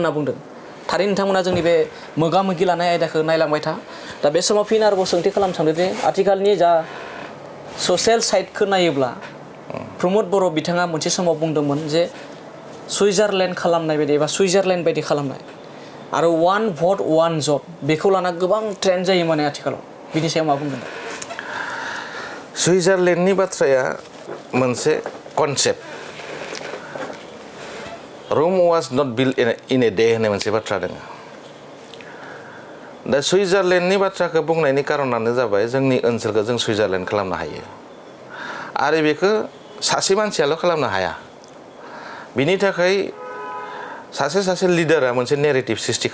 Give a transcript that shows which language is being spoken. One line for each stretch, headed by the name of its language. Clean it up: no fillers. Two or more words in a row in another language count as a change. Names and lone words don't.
Bodo: होनना बुंदों थारैनो नोंथांमोना जोंनि बे मोगा मोगि लानाय आयदाखौ नायलांबाय था दा बे समाव फिन आरोबाव सोंथि खालामनो सानदों जे आथिखालनि जा ससियेल साइटखौ नायोब्ला प्रमद बर' बिथाङा मोनसे समाव बुंदोंमोन जे सुइजारलेण्ड खालामनाय बायदि एबा सुइजारलेण्ड बायदि खालामनाय आरो
English: one vote one job
Bodo: बेखौ लाना गोबां ट्रेन्ड जायो माने आथिखालाव बिनि सायाव मा बुंगोन सुइजारलेण्डनि बाथ्राया मोनसे कनसेप्ट
English: Rome was not built in a day
Bodo: होननाय मोनसे बाथ्रा दङ दा सुइजारलेण्डनि बाथ्राखौ बुंनायनि कारनानो जाबाय जोंनि ओनसोलखौ जों सुइजारलेण्ड खालामनो हायो आरो बेखौ सासे मानसियाल' खालामनो हाया बिनि थाखाय सासे लिडारा मोनसे नेरेटिभ सृष्टि